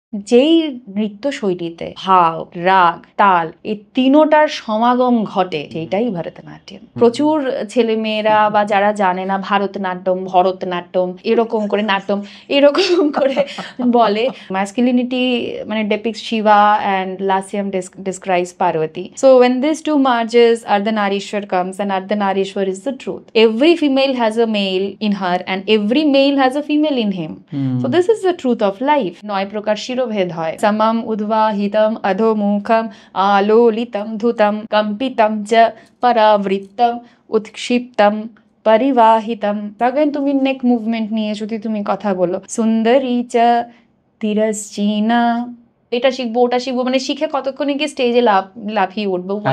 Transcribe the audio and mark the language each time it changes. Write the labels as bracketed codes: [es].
[bn] যেই নৃত্যশৈলীতে ভাব, রাগ, তাল এই তিনোটার সমাগম ঘটে সেইটাই ভরতনাট্যম। প্রচুর ছেলেমেয়েরা বা যারা জানে না ভরতনাট্যম এরকম করে নাট্যম এরকম করে বলে। [en] Masculinity মানে depicts Shiva and Lasyam describes Parvati. So when these two merges, Ardhanarishwar comes, and Ardhanarishwar is the truth. Every female has a male in her and every male has a female in him. So this is the truth of life. [bn] 9 প্রকার শিরোভেদ হয়। [sa] সমম উদ্বাহিতম অধোমুখম আলোলিতম ধুতম কম্পিতম চ পরাবৃত্তম উৎক্ষিপ্তম পরিবাহিতম। [bn] তখন তুমি নেক movement নিয়ে যদি তুমি কথা বলো, [sa] সুন্দরী চ তিরশ্চিনা, [bn] এটা শিখবো ওটা শিখবো, মানে শিখে কতক্ষণে গিয়ে স্টেজে লাফিয়ে উঠবো।